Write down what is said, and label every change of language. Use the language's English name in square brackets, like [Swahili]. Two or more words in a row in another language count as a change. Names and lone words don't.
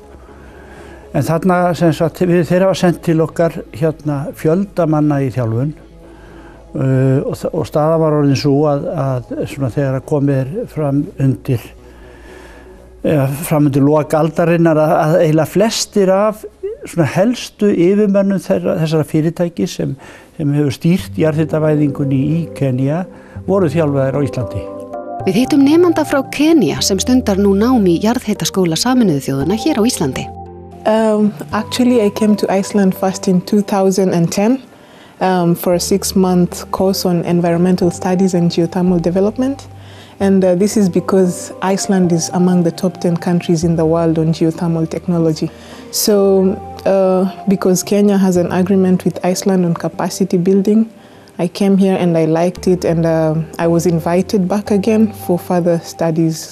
[Icelandic] En þarna þeir hafa sendt til okkar fjölda manna í þjálfun og staðan var orðin svo að þegar komið fram undir lok aldarinnar að eiginlega flestir af helstu yfirmönnum þessara fyrirtæki sem hefur stýrt jarðhitavæðingunni í Kenía voru þjálfaðir á Íslandi. Við hittum nemanda frá Kenía sem stundar nú nám í jarðhitaskóla Sameinuðu þjóðanna hér á Íslandi. [English] Actually, I came to Iceland first in 2010 for a 6-month course on environmental studies and geothermal development. And this is because Iceland is among the top 10 countries in the world on geothermal technology. So because Kenya has an agreement with Iceland on capacity building, I came here and I liked it, and I was invited back again for further studies.